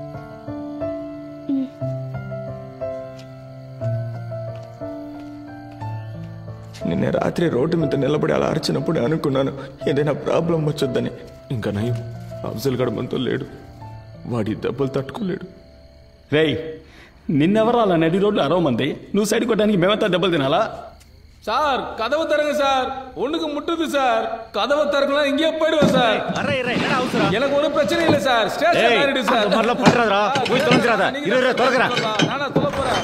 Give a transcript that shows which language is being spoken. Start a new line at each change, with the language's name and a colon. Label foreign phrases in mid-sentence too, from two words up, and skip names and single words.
Telugu: నిన్న రాత్రి రోడ్డు మీద నిలబడి అలా అరిచినప్పుడు అనుకున్నాను ఏదైనా ప్రాబ్లం వచ్చొద్దని. ఇంకా నయం, అఫ్జల్ గడు మనతో లేడు, వాడి దెబ్బలు తట్టుకోలేడు. రేయ్ నిన్నెవరు అలా నడి రోడ్లు అరవమంది, నువ్వు సైడ్ కొట్టడానికి మేమంతా దెబ్బలు తినాలా?
Tamil: சார் கதவு தரங்க சார், ஒண்ணுக்கு முட்டுது சார். கதவை திறக்கலாம் இங்கே போயிடுவோம் சார். எனக்கு ஒரு பிரச்சனை இல்லை சார். ஸ்டேஷன் ஆயிடு சார். போய் தொலைஞ்சிராத, இருடா தொலைங்கடா. நானா தொலை போறேன்.